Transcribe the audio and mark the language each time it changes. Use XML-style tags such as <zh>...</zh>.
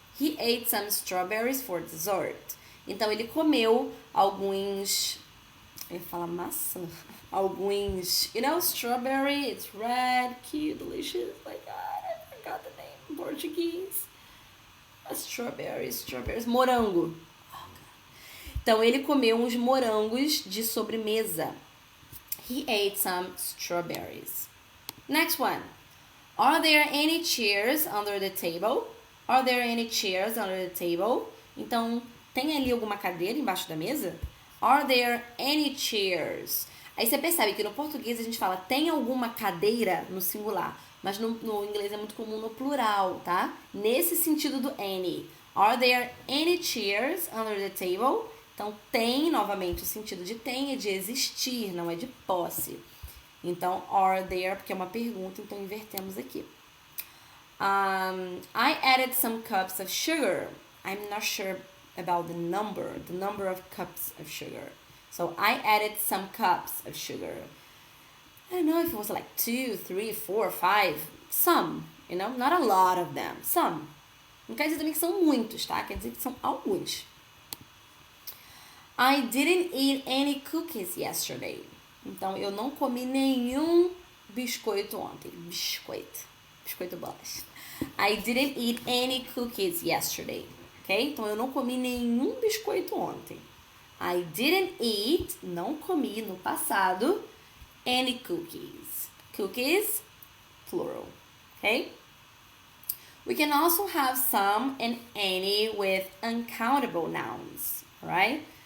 <en>He ate some strawberries for dessert.</en> <pt>Então, ele comeu alguns... Eu ia falar maçã. Alguns...</pt> <en>You know, strawberry, it's red, cute, delicious. Like, God, I forgot the name in Portuguese. Strawberries. Morango.</en> <pt>Então, ele comeu uns morangos de sobremesa.</pt> <en>He ate some strawberries. Next one. Are there any chairs under the table? Are there any chairs under the table?</en> <pt>Então, tem ali alguma cadeira embaixo da mesa?</pt> <en>Are there any chairs?</en> <pt>Aí você percebe que no português a gente fala tem alguma cadeira no singular, mas no inglês é muito comum no plural, tá? Nesse sentido do any.</pt> <en>Are there any chairs under the table?</en> <pt>Então, tem, novamente, o sentido de tem é de existir, não é de posse. Então,</pt> <en>are there,</en> <pt>porque é uma pergunta, então invertemos aqui.</pt> <en>I added some cups of sugar. I'm not sure about the number of cups of sugar. So, I added some cups of sugar. I don't know if it was like 2, 3, 4, 5, some, you know, not a lot of them, some.</en> <pt>Não quer dizer também que são muitos, tá? Quer dizer que são alguns.</pt> <en>I didn't eat any cookies yesterday.</en> <pt>Então, eu não comi nenhum biscoito ontem. Biscoito bolacha.</pt> <en>I didn't eat any cookies yesterday. Ok?</en> <pt>Então, eu não comi nenhum biscoito ontem.</pt> <en>I didn't eat,</en> <pt>não comi no passado,</pt> <en>any cookies. Cookies, plural. Ok? We can also have some and any with uncountable nouns. Right?</en>